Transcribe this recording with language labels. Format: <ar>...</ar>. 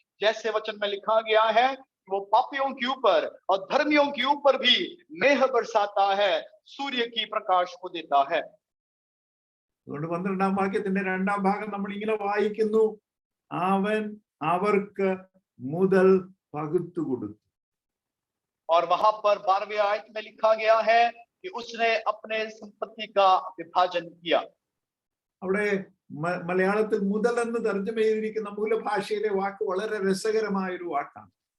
<hi>जैसे वचन में लिखा गया है, वो पापियों के ऊपर और धर्मियों के ऊपर भी मेह बरसाता है, सूर्य की प्रकाश को देता है।</hi> <ml>അതുകൊണ്ട് 12-ാം വാക്യത്തിന്റെ 2-ാം ഭാഗം നമ്മൾ ഇങ്ങനെ വായിക്കുന്നു, അവൻ അവർക്ക് മുതൽ പകുത്തു കൊടുത്തു.</ml> <hi>और वहां पर 12वें आयत में लिखा गया है कि उसने अपने संपत्ति का विभाजन किया।</hi> <ml>അവിടെ മലയാളത്തിൽ മുതൽ എന്ന് തർജ്ജമ ചെയ്തിരിക്കുന്ന മൂലഭാഷയിലെ വാക്ക് വളരെ രസകരമായ ഒരു വാക്കാണ്.</ml>